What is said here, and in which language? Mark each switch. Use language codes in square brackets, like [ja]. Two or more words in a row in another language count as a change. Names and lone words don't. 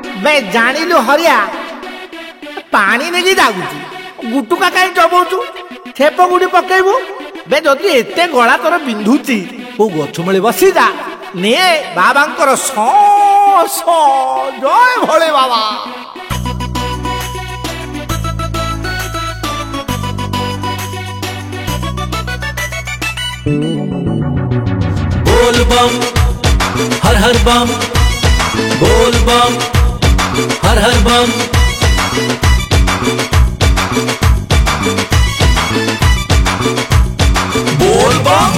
[or] ବେ ଜାଣିଲୁ ହରିଆ ପାଣି ନେଇକି ଯାଉଛି ଗୁଟୁକା କାହିଁ ଚବଉଛୁ ଛେପ ଗୁଡି ପକେଇବୁ ବେ ଯଦି ଏତେ ଗଳା ତୋର ବିନ୍ଧୁଛି କୋଉ ଗଛ ମୂଳେ ବସିଯା ନେ ବାବାଙ୍କର ଜୟ ଭୋଳେ ବାବା। [hi] बोल बम हर हर बम बोल बम हर हर बम बोल बम